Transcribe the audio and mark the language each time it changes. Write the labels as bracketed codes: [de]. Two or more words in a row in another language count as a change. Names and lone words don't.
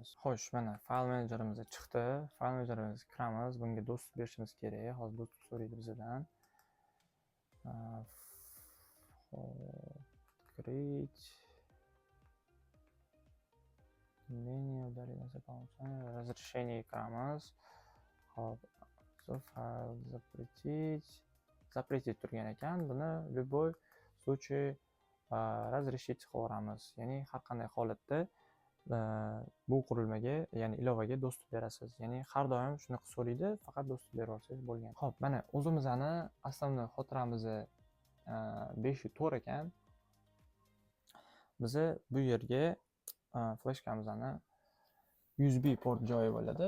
[uz] Xo'sh, mana File Managerimiz chiqdi. File Managerimizga kiramiz. Bunga dostуп berishimiz kerak. Hozir dostуп so'raydi bizdan. [en] Create menu [ru] удалить разрешение [uz] kiramiz. Hop, fayl запретить turgan ekan. Buni [ru] любой случай разрешить [uz] qilib yuboramiz. Ya'ni har qanday holatda bu qurilmaga, ya'ni ilovaga dostуп berasiz. Ya'ni har doim shuni so'raydi, faqat dostуп berib olsangiz bo'lgan. Xo'p, mana o'zimizning asosiy xotiramizni 504 ekan. Biz bu yerga flashkamizni USB port joyi bo'ladi.